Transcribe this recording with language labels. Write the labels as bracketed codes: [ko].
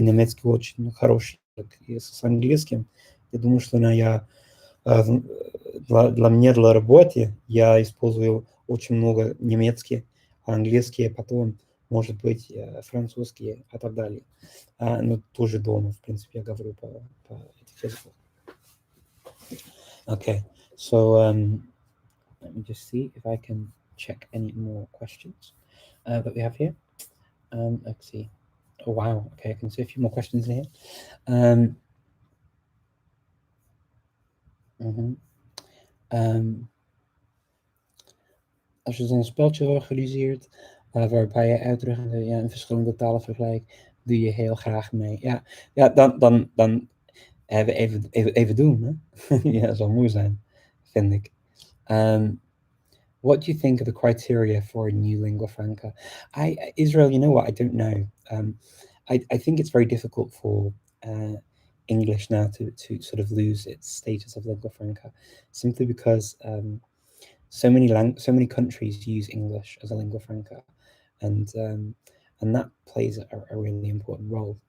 [ru] Немецкий очень хороший язык. И с английским, я думаю, что для меня, для работы, я использую очень много немецкий, английский, потом, может быть, французский и так далее. Но тоже дома, в принципе, я говорю по этих языках. [en] Okay, so let me just see if I can check any more questions that we have here. Let's see. Oh, wow. Okay, I can see a few more questions in here. [nl] Als je zo'n speltje organiseert, waarbij je uitdrukkingen in verschillende talen vergelijkt, doe je heel graag mee. Ja, dan even doen, hè? Ja, dat zal mooi zijn, vind ik. [en] What do you think of the criteria for a new lingua franca? Israel, you know what? I don't know. I think it's very difficult for English now to sort of lose its status of lingua franca, simply because so many countries use English as a lingua franca, and that plays a really important role.